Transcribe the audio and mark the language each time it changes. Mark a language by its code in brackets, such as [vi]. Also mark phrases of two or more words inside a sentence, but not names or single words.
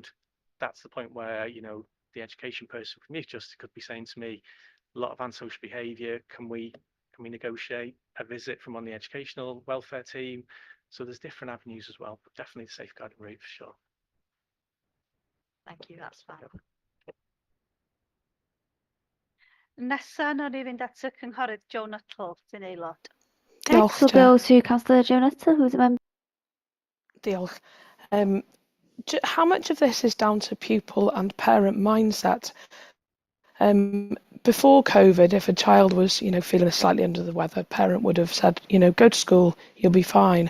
[en] That's the point where, the education person from Youth Justice could be saying to me, a lot of antisocial behaviour, can we negotiate a visit from on the educational welfare team? So there's different avenues as well, but definitely the safeguarding route for sure. Thank you, that's fine. [cy] Nesa, nawr ni fynd at y cynghorydd Joe Nuttall, sy'n aelod. [en] Next we'll go to Councillor Joe Nuttall, who's a member. [cy] Diolch. [en] How much of this is down to pupil and parent mindset? Before COVID, if a child was, feeling slightly under the weather, parent would have said, go to school, you'll be fine.